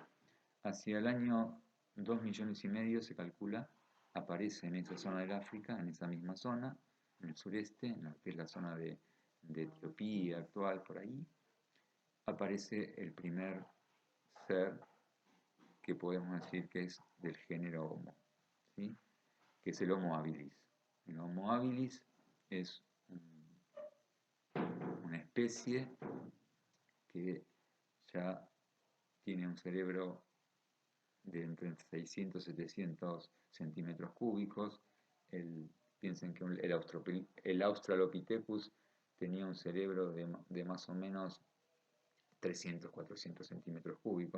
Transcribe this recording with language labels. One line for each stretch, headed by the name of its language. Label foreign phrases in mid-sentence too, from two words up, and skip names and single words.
Spanish: Hacia el año 2,5 millones se calcula, aparece en esa zona del África, en esa misma zona, en el sureste, en lo que es la zona de Etiopía actual, por ahí, aparece el primer ser que podemos decir que es del género Homo, ¿sí? Que es el Homo habilis. El Homo habilis es una especie que ya tiene un cerebro de entre 600 y 700 centímetros cúbicos. Piensen que el Australopithecus tenía un cerebro de más o menos 300, 400 centímetros cúbicos.